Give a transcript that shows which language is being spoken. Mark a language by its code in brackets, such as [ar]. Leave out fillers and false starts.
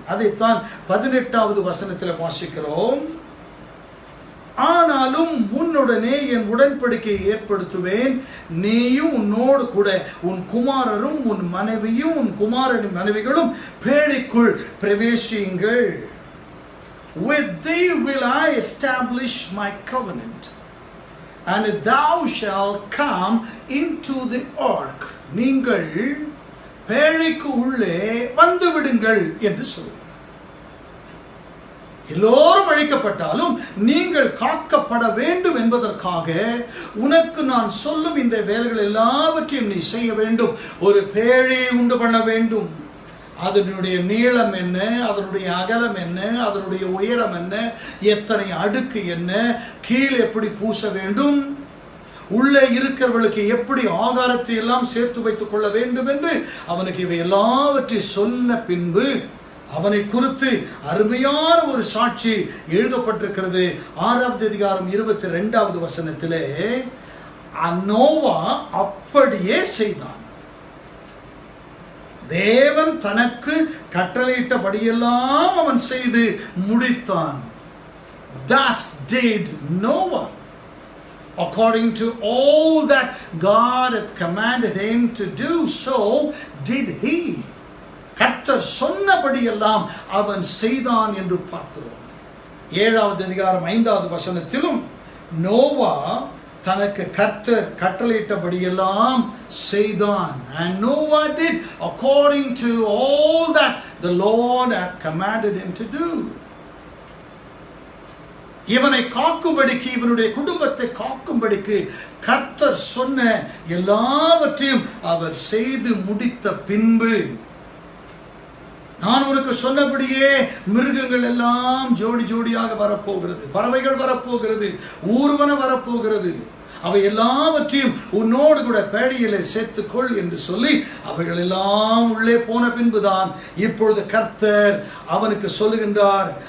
[ta] அதைத்தான் 18வது வசனத்தில் வாசிக்கிறோம். ஆனாலும் உன்னுடனே என் உடன்படிக்கையை ஏற்படுத்துவேன். நீயும் உன்னோடு கூட உன் குமாரரும் உன் மனைவியும் உன் குமாரனின் மனைவிகளும் பேழைக்குள் பிரவேசியுங்கள். [en] with thee will I establish my covenant, and thou shalt come into the ark. [ta] நீங்கள் பேழைக்கு உள்ளே வந்து விடுங்கள் என்று சொல்கிறார். எல்லோரும் அழைக்கப்பட்டாலும் நீங்கள் காக்கப்பட வேண்டும் என்பதற்காக உனக்கு நான் சொல்லும் இந்த வேலைகள் எல்லாவற்றையும் நீ செய்ய வேண்டும். ஒரு பேழையை உண்டு பண்ண வேண்டும். அதனுடைய நீளம் என்ன, அதனுடைய அகலம் என்ன, அதனுடைய உயரம் என்ன, எத்தனை அடுக்கு என்ன, கீழே எப்படி பூச வேண்டும், உள்ளே இருக்கிறவர்களுக்கு எப்படி ஆகாரத்தை எல்லாம் சேர்த்து வைத்துக் கொள்ள வேண்டும் என்று அவனுக்கு இவை எல்லாவற்றையும் சொன்ன பின்பு அவனை குறித்து அருமையான ஒரு சாட்சி எழுதப்பட்டிருக்கிறது. 6வது அதிகாரம் 22வது வசனத்திலே நோவா அப்படியே செய்தான். தேவன் தனக்கு கட்டளையிட்டபடியெல்லாம் அவன் செய்து முடித்தான். [en] Thus did Noah, according to all that God had commanded him to do, so did he. [ta] கர்த்தர் சொன்னபடியெல்லாம் அவன் செய்தான் என்று பார்க்கிறோம். 7வது அதிகாரம் 5வது வசனத்திலும் நோவா தனக்கு கர்த்தர் கட்டளையிட்டபடியெல்லாம் செய்தான். [en] And Noah did according to all that the Lord hath commanded him to do. [ta] இவனை காக்கும்படிக்கு, இவனுடைய குடும்பத்தை காக்கும்படிக்கு கர்த்தர் சொன்ன எல்லாவற்றையும் அவர் செய்து முடித்த பின்பு, நான் உனக்கு சொன்னபடியே மிருகங்கள் எல்லாம் ஜோடி ஜோடியாக வரப்போகிறது, பறவைகள் வரப்போகிறது, ஊர்வன வரப்போகிறது, அவை எல்லாவற்றையும் உன்னோடு கூட பேழையிலே சேர்த்துக்கொள் என்று சொல்லி அவைகள் எல்லாம் உள்ளே போன பின்புதான் இப்பொழுது கர்த்தர் அவனுக்கு சொல்லுகின்றார்.